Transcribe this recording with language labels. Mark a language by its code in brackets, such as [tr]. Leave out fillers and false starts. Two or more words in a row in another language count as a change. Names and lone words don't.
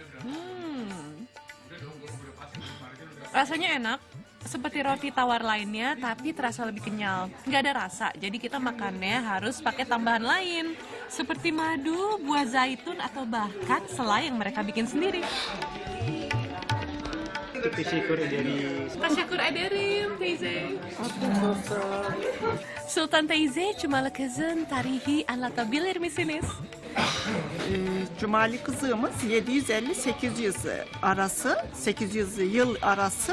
[id] Rasanya enak, seperti roti tawar lainnya, tapi terasa lebih kenyal. Nggak ada rasa, jadi kita makannya harus pakai tambahan lain, seperti madu, buah zaitun, atau bahkan selai yang mereka bikin sendiri. [tr] Teşekkür ederiz. Teşekkür ederim teyze. Sultan teyze, Jumalekesek tarihi anlatabilir misiniz? Cumali kızığımız 750-800 arası, 800 yıl arası.